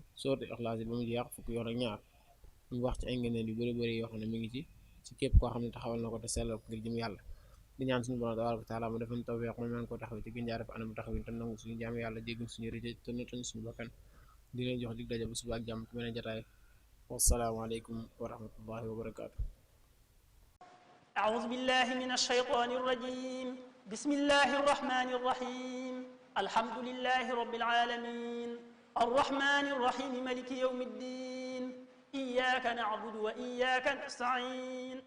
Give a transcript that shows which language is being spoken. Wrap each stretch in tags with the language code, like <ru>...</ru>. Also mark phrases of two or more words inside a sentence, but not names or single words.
<wo>sootu ixlaas ba mu jeex fukki yoon ak ñaar mu wax ci ay ngëneel yu bëri yoo xam ne mi ngi ci képp koo xam ne taxawal na ko te sellal ko ngir jëm yàlla di ñaan suñu borom</wo> <ar>تبارك وتعالى</ar> <wo>mu defal tawfiq mu mën ko taxaw ci gën jaar fa anam taxawin te nangu suñu jaam yàlla jéggal suñu rëcc te nëttan suñu bakkan di leen jox dig daje bu suba ak jàmm ci beneen jataay</wo> <ar>والسلام عليكم ورحمة الله وبركاته. أعوذ بالله من الشيطان الرجيم بسم الله الرحمن الرحيم الحمد لله رب العالمين الرحمن الرحيم ملك يوم الدين إياك نعبد وإياك نستعين</ar>